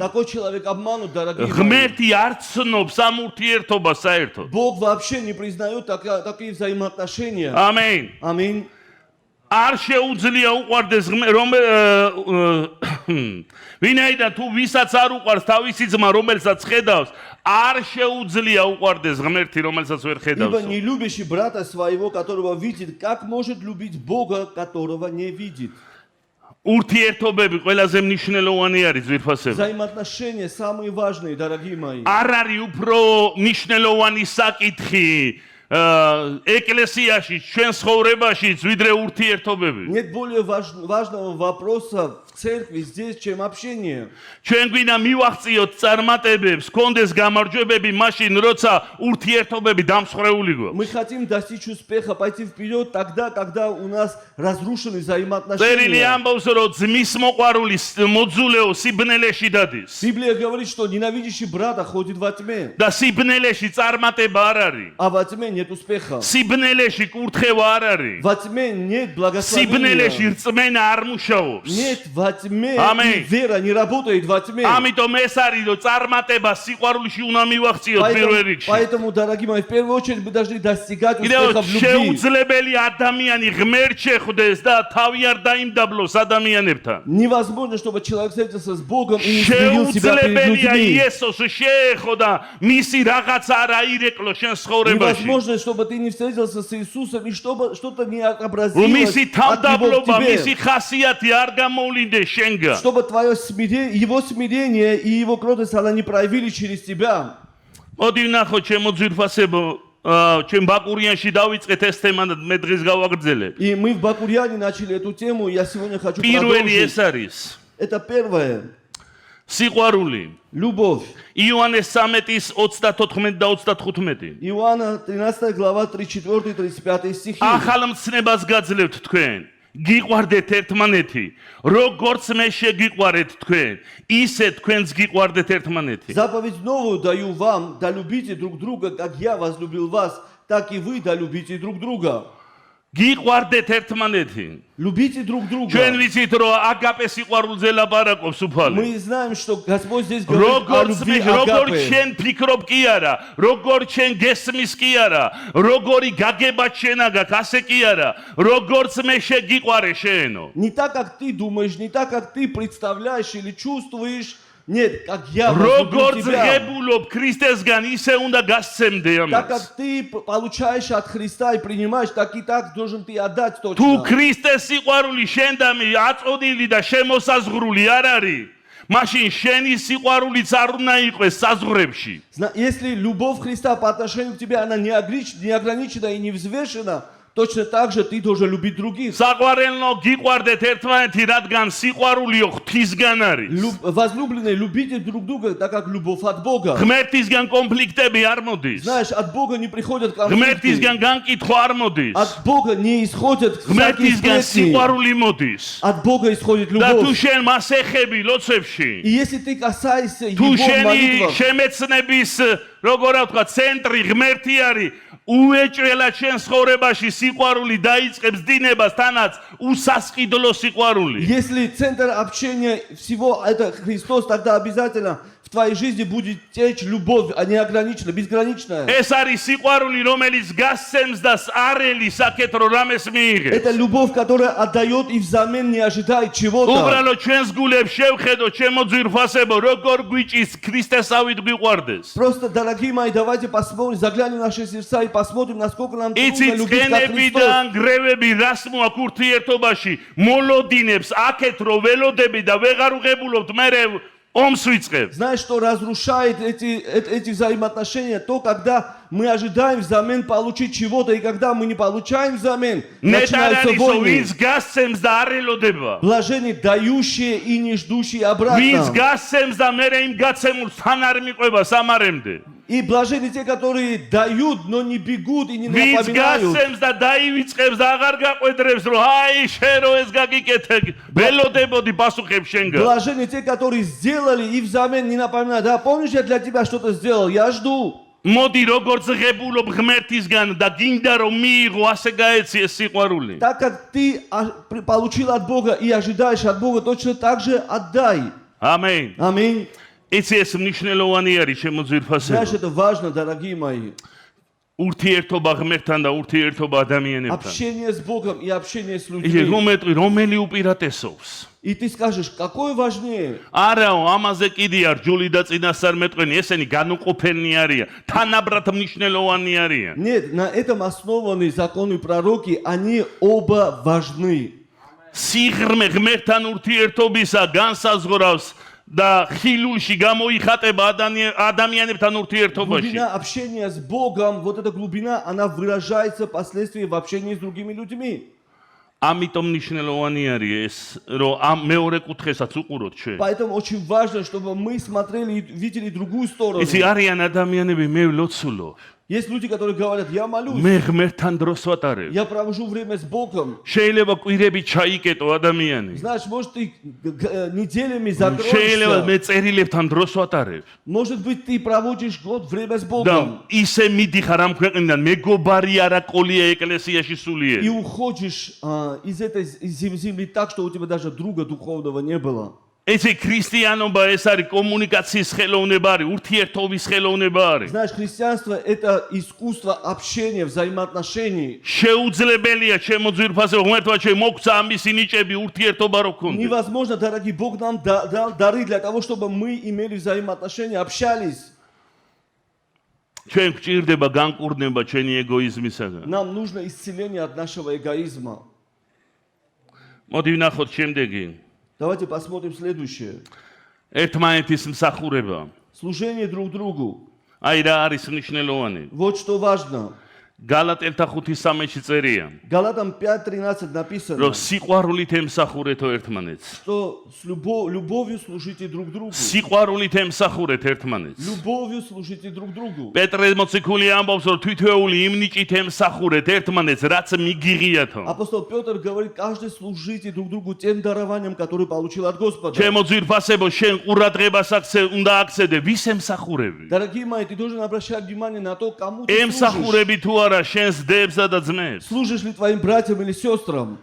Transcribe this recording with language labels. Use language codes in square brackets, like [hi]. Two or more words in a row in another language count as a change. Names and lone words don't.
[ru] Такой человек обманут, дорогие мои. [ka] ღმერთი არ ცნობს ამ ურთიერთობას საერთოდ. [ru] Бог вообще не признает такие взаимоотношения. [ka] ამენ. [ru] Аминь. [ka] არ შეუძლია უყვარდეს ვინაიდან თუ ვისაც არ უყვარს თავისი ძმა, რომელსაც ხედავს, არ შეუძლია უყვარდეს ღმერთი, რომელსაც ვერ [ru] Ибо [ka] ხედავს. [ru] не любящий брата своего, которого видит, как может любить Бога, которого не видит? [ka] ურთიერთობები ყველაზე მნიშვნელოვანი არის ძვირფასებო. [ru] Взаимоотношения самые важные, дорогие мои. [ka] არ არის უფრო მნიშვნელოვანი საკითხი ეკლესიაში, ჩვენ ცხოვრებაში, ვიდრე ურთიერთობები. [ru] Нет более важного вопроса в церкви здесь, чем общение. [ka] ჩვენ გვინდა მივახციოთ წარმატებებს, გქონდეს გამარჯვებები, მაშინ როცა ურთიერთობები დამსხვრეული გვაქვს. [ru] Мы хотим достичь успеха, пойти вперед тогда, когда у нас разрушены [ka] წერილი [ru] взаимоотношения. [ka] ამბობს, რომ ძმის მოყვარული მოძულეო სიბნელეში დადის. [ru] Библия говорит, что ненавидящий брата ходит во тьме, [ka] და სიბნელეში წარმატება არ არის. [ru] а во тьме нет успеха. [ka] სიბნელეში კურთხევა არ არის. [ru] Во тьме нет [ka] სიბნელეში [ru] благословения. [ka] რწმენა არ მუშაობს. [ru] Нет во тьме, Аминь. и вера не работает во тьме. [ka] ამიტომ ეს არის, რომ წარმატება სიყვარულში უნდა მივახციოთ პირველ რიგში. [ru] Поэтому, дорогие мои, в первую очередь мы должны достигать [ka] კიდევ [ru] успеха в любви. [ka] შეუძლებელი ადამიანი ღმერთ შეხვდეს და თავი არ დაიმდაბლოს ადამიანებთან. [ru] Невозможно, чтобы человек встретился с Богом и не изменил себя перед [ka] შეუძლებელია [ru] людьми. [ka] იესოს შეეხო და მისი რაღაცა არ აირეკლო შენ ცხოვრებაში. [ru] Невозможно, чтобы ты не встретился с Иисусом и чтобы что-то не [ka] რომ [ru] отобразилось [ka] მისი [ru] от Него в [ka] თავდაბლობა, მისი [ru] тебе. [ka] ხასიათი არ გამოვლინდეს შენგან. [ru] Чтобы твое его смирение и его кротость, она не проявили через тебя. [ka] მოდი ვნახოთ ჩემო ძვირფასებო, ჩვენ ბაკურიანში დავიწყეთ ეს თემა და მე დღეს გავაგრძელებ. [ru] И мы в Бакурьяне начали эту тему, и я сегодня хочу [ka] პირველი ეს [ru] продолжить. [ka] არის [ru] Это первое. [ka] სიყვარული. [ru] Любовь. [ka] იოანეს 13-ის 34 და 35. [ru] Иоанна 13 глава 34-35 стихи. [ka] ახალ მცნებას გაძლევთ თქვენ. გიყვარდეთ ერთმანეთი, როგორც მე შეგიყვარეთ თქვენ, ისე თქვენც გიყვარდეთ ერთმანეთი. [ru] Заповедь новую даю вам, да любите друг друга, как я возлюбил вас, так и вы да любите друг друга. [ka] გიყვარდეთ ერთმანეთი. [ru] Любите друг друга. [ka] ჩვენ ვიცით რომ აგაპე სიყვარულზე ლაპარაკობს უფალი. [ru] Мы знаем, что Господь здесь говорит о [ka] როგორც [ru] любви [ka] როგორ [ru] агапе. [ka] შენ ფიქრობ კი არა, როგორ შენ გესმის კი არა, როგორი გაგება შენ აგაკ, ასე კი არა, როგორც მე შეგიყვარე შენო. [ru] Не так, как ты думаешь, не так, как ты представляешь или чувствуешь. Нет, как я возлюбил [ka] როგორც [ru] тебя. [ka] ღებულობ ქრისტესგან, ისე უნდა გასცემდე [ru] Так [ka] ამას. [ru] как ты получаешь от Христа и принимаешь, так и так должен ты отдать [ka] თუ [ru] точно. [ka] ქრისტეს სიყვარული შენდამი აწოდილი და შემოსაზღვრული არ არის, მაშინ შენი სიყვარულიც არ უნდა იყოს საზღვრებში. [ru] Если любовь Христа по отношению к тебе, она не ограничена и не взвешена, точно так же ты должен любить других. [ka] საყვარელო გიყვარდეთ ერთმანეთი, რადგან სიყვარულიო ღვთისგან არის. [ru] Возлюбленные, любите друг друга, так как любовь от Бога. [ka] ღმერთისგან კონფლიქტები არ მოდის. [ru] Знаешь, от Бога не приходят конфликты. [ka] ღმერთისგან განკითხვა არ მოდის. [ru] От Бога не исходят всякие [ka] ღმერთისგან [ru] сплетни. [ka] სიყვარული მოდის. [ru] От Бога исходит [ka] და თუ [ru] любовь. [ka] შენ მას ეხები ლოცვებში, [ru] И если ты касаешься [ka] თუ [ru] Его в [ka] შენი [ru] молитвах, [ka] შემეცნების როგორ ვთქვა ცენტრი ღმერთი არის, უეჭველად შენ ცხოვრებაში სიყვარული დაიწყებს დინებას, თანაც უსასყიდლო სიყვარული. [ru] если центр общения всего это Христос, тогда обязательно в твоей жизни будет течь любовь, а не ограниченная, безграничная. [ka] ეს არის სიყვარული, რომელიც გასცემს და არელი საკეთრო რამეს მიიღებს. [ru] Это любовь, которая отдает и взамен не ожидает чего-то. [ka] უბრალოდ ჩვენს გულებს შევხედოთ, ჩემო ძვირფასებო, როგორ გვიჭის ქრისტესავით გვიყვარდეს. [ru] Просто, дорогие мои, давайте посмотрим, заглянем в наши сердца и посмотрим, насколько нам трудно [ka] იცით [ru] любить как Христос. [ka] წენებიდან გრევები რას მოაქვს ურთიერთობაში, მოლოდინებს აქეთ რო ველოდები და ვეღარ უღებულობთ, მერე ომს ვიწყებ. [ru] Знаешь, что разрушает эти взаимоотношения? То, когда мы ожидаем взамен получить чего-то, и когда мы не получаем взамен, начинаются [ka] ნეტარანისო [ru] войны. [ka] ვინც გასცემს და არ ელოდება. [ru] Блажение дающие и не ждущие [ka] ვინც [ru] обратно. [ka] გასცემს და მერე იმ გაცემულს თან არ მიყვება სამარემდე. [ru] И блажение те, которые дают, но не бегут и не [ka] ვინც [ru] напоминают. [ka] გასცემს და დაივიწყებს და აღარ გაყვედრებს, რომ აი შენ რო ეს გაგიკეთე, ველოდებოდი პასუხებს შენგან. [ru] Блажение те, которые сделали и взамен не напоминают. Да, помнишь, я для тебя что-то сделал, я жду. [ka] მოდი როგორც ღებულობ ღმერთისგან და გინდა რომ მიიღო, ასე გაეცი ეს სიყვარული. [ru] Так как ты получил от Бога и ожидаешь от Бога, точно так же отдай. [ka] ამენ. [ru] Аминь. [ka] იცი ეს მნიშვნელოვანი არის ჩემო ძვირფასებო. [ru] Знаешь, это важно, дорогие мои. [ka] ურთიერთობა ღმერთთან და ურთიერთობა ადამიანებთან. [ru] Общение с Богом и общение с [ka] იცი [ru] людьми. [ka] რომელი უპირატესობს? [ru] И ты скажешь, какое важнее? [ka] არაო, ამაზე კიდე არ ჯული და წინასწარმეტყვენი, ესენი განუყოფელნი არიან, თანაბრად მნიშვნელოვანი არიან. [ru] Нет, на этом основаны законы и пророки, они оба важны. [ka] სიღრმე ღმერთთან ურთიერთობისა განსაზღვრავს და ხილულში გამოიხატება ადამიანებთან ურთიერთობაში. [ru] Глубина общения с Богом, вот эта глубина, она выражается впоследствии в общении с другими людьми. [ka] ამიტომ მნიშვნელოვანი არის ეს, რომ ამ მეორე კუთხესაც უყუროთ ჩვენ. [ru] Поэтому очень важно, чтобы мы смотрели и видели другую сторону. [ka] იცი არიან ადამიანები, მე ვლოცულობ. [ru] Есть люди, которые говорят, я молюсь, [ka] მე ღმერთთან დროს ვატარებ. [ru] я провожу время с Богом. [ka] შეიძლება კვირები ჩაიკეტო ადამიანი. [ru] Знаешь, может, ты неделями [ka] შეიძლება მე [ru] закроешься. [ka] წერილებთან დროს ვატარებ. [ru] Может быть, ты проводишь год время с [ka] და [ru] Богом. [ka] ისე მიდიხარ ამ ქვეყნიდან, მეგობარი არაკოლია ეკლესიაში სულიერი. [ru] И уходишь из этой земли так, что у тебя даже друга духовного не было. [ka] ესე ქრისტიანობა ეს არის კომუნიკაციის ხელოვნება არის, ურთიერთობის ხელოვნება არის. [ru] Знаешь, христианство – это искусство общения, взаимоотношений. [ka] შეუძლებელია ჩემო ძვირფასებო, ღმერთმა ჩვენ მოგცა ამისი ნიჭები ურთიერთობა რო გქონდეს. [ru] Невозможно, дорогие, Бог нам дал дары для того, чтобы мы имели взаимоотношения, общались. [ka] ჩვენ გვჭირდება განკურნება ჩვენი ეგოიზმისაგან. [ru] Нам нужно исцеление от нашего эгоизма. [ka] მოდი ვნახოთ შემდეგი. [ru] Давайте посмотрим следующее. [ka] ერთმანეთის მსახურება. [ru] Служение друг другу. [ka] აი რა არის მნიშვნელოვანი. [ru] Вот что важно. [ka] გალატელთა 5:13-ში წერია, [ru] Галатам 5:13 написано, [ka] რომ სიყვარულით ემსახურეთო ერთმანეთს. [ru] что с любовью служите друг другу. [ka] სიყვარულით ემსახურეთ ერთმანეთს. [ru] Любовью служите друг другу. [ka] პეტრე მოციქული ამბობს, რომ თითოეული იმ ნიჭით ემსახურეთ ერთმანეთს, რაც მიგიღიათო. [ru] Апостол Петр говорит, каждый служите друг другу тем дарованием, которое получил от Господа. [ka] ჩემო ძვირფასებო, შენ ყურადღებას უნდა აქცევდე, ვის ემსახურები? [ru] Дорогие мои, ты должен обращать внимание на то, кому ты служишь. [ka] ემსახურები თუ არა შენს დებსა და ძმებს? [ru] Служишь ли твоим братьям или сестрам?